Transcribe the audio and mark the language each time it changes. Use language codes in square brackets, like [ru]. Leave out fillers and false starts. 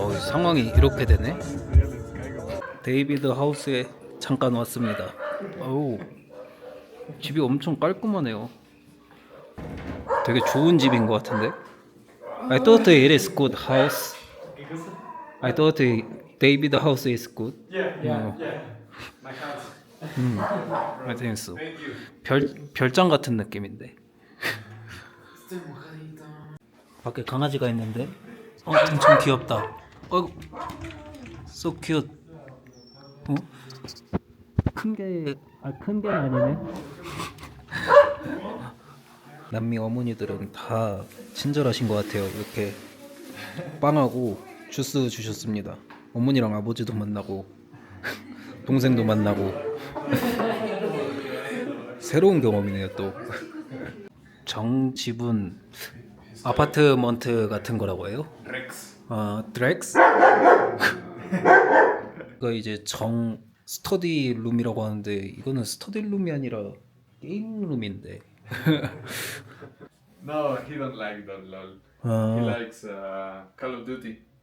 [ko] 상황이 이렇게 되네. 데이비드 하우스에 잠깐 왔습니다. 어우, 집이 엄청 깔끔하네요. 되게 좋은 집인 것 같은데. [en] I thought it is good house. I thought David house is good. Yeah. My house. I think so. [ko] 별장 같은 느낌인데. 밖에 강아지가 있는데. 엄청 귀엽다. so cute. 큰 개는 아니네. 남미 어머니들은 다 친절하신 것 같아요. 이렇게 빵하고 주스 주셨습니다. 어머니랑 아버지도 만나고 동생도 만나고 새로운 경험이네요. 또 정지분 아파트먼트 같은 거라고 해요? 드렉스? 이거 이제 정 스터디 룸이라고 하는데 이거는 스터디 룸이 아니라 게임 룸인데. [en] No, he don't like that lol. He likes Call of Duty.